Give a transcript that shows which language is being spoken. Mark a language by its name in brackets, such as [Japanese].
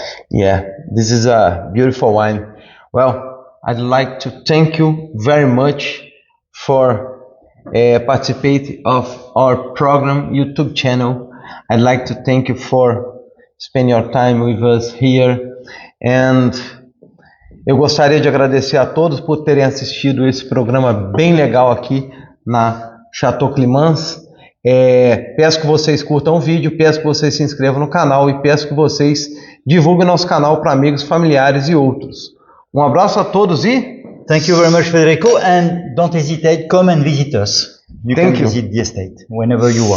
[English] Yeah, this is a beautiful wine. Well, I'd like to thank you very much for participating of our program YouTube channel. I'd like to thank you for spending your time with us here, and [Portuguese] Eu gostaria de agradecer a todos por terem assistido esse programa bem legal aqui na Château Climens. Peço que vocês curtam o vídeo, peço que vocês se inscrevam no canal e peço que vocês divulguem nosso canal para amigos, familiares e outros. Um abraço a todos e... [English] Thank you very much, Federico, and don't hesitate, come and visit us. You can visit the estate whenever you want.